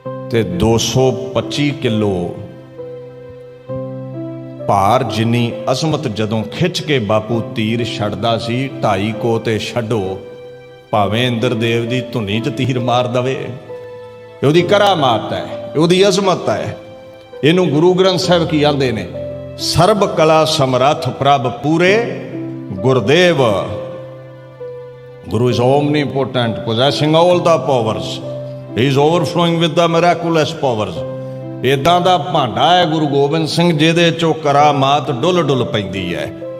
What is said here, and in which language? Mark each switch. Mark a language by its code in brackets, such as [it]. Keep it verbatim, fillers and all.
[pa] ਤੇ ਦੋ ਸੌ ਪੱਚੀ ਕਿਲੋ ਭਾਰ ਜਿੰਨੀ ਅਸਮਤ ਜਦੋਂ ਖਿੱਚ ਕੇ ਬਾਪੂ ਤੀਰ ਛੱਡਦਾ ਸੀ, ਢਾਈ ਕੋ ਤੇ ਛੱਡੋ ਭਾਵੇਂ ਇੰਦਰ ਦੇਵ ਦੀ ਧੁਨੀ 'ਚ ਤੀਰ ਮਾਰ ਦਵੇ। ਉਹਦੀ ਕਰਾਮਾਤ ਹੈ, ਉਹਦੀ ਅਜ਼ਮਤ ਹੈ। ਇਹਨੂੰ ਗੁਰੂ ਗ੍ਰੰਥ ਸਾਹਿਬ ਕੀ ਆਂਦੇ ਨੇ, ਸਰਬ ਕਲਾ ਸਮਰੱਥ ਪ੍ਰਭ ਪੂਰੇ Gurdev [en] Guru is omnipotent, possessing all the powers. He is overflowing with the miraculous powers. [pa] ਇੱਦਾਂ ਦਾ ਭਾਂਡਾ ਹੈ ਗੁਰੂ ਗੋਬਿੰਦ ਸਿੰਘ ਜਿਹਦੇ ਚੋਂ ਕਰਾਮਾਤ ਡੁੱਲ ਡੁੱਲ ਪੈਂਦੀ ਹੈ।